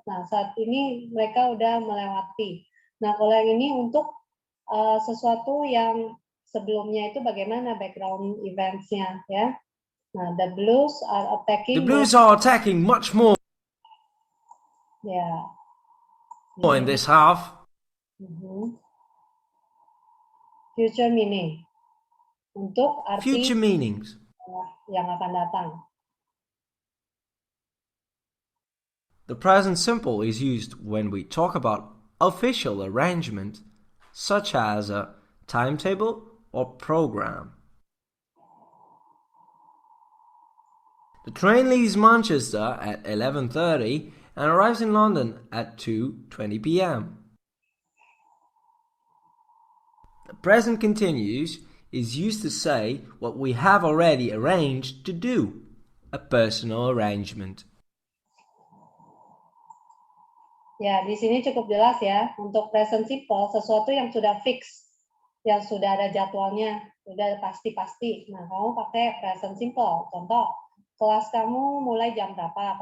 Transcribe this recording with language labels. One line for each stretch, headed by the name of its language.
Indonesian: Nah, saat ini mereka udah melewati. Nah, kalau yang ini untuk sesuatu yang sebelumnya itu bagaimana background events-nya ya.
English: Nah, the Blues are attacking. The Blues are attacking much more.
Indonesian: Ya.
English: More in this half. Future meaning.
Indonesian: Untuk arti
English: Future meanings.
Indonesian: yang akan datang.
English: The present simple is used when we talk about official arrangement, such as a timetable or program. The train leaves Manchester at 11:30 and arrives in London at 2:20 p.m. The present continuous is used to say what we have already arranged to do, a personal arrangement.
Indonesian: Ya, di sini cukup jelas ya. Untuk present simple, sesuatu yang sudah fix, yang sudah ada jadwalnya, sudah pasti-pasti. Nah, kamu pakai present simple. Contoh, kelas kamu mulai jam berapa?